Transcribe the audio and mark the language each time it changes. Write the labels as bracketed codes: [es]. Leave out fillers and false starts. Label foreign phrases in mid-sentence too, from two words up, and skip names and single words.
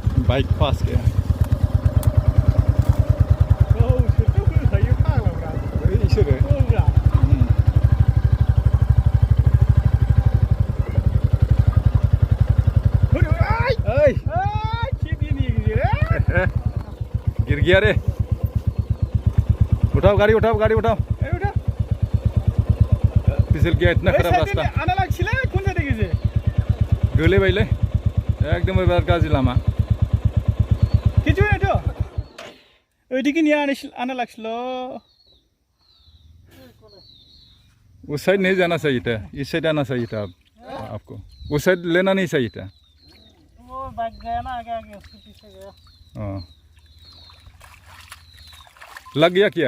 [hi] बाइक पास गया इसोरो गिर गया रे उठाओ गाड़ी उठाओ गाड़ी उठाओ फिसल गया इतना खराब रास्ता गोले भाईले एकदम [brx] बिराद गाज्रि लामा [bn] কিছু না তো ওইদিকে নিয়ে আনা লাগছিল [hi] उस साइड नहीं जाना चाहिए था इस साइड आना चाहिए था आपको उस साइड लेना नहीं चाहिए था वो भाग गया ना आगे आगे उसके पीछे गया हाँ लग गया क्या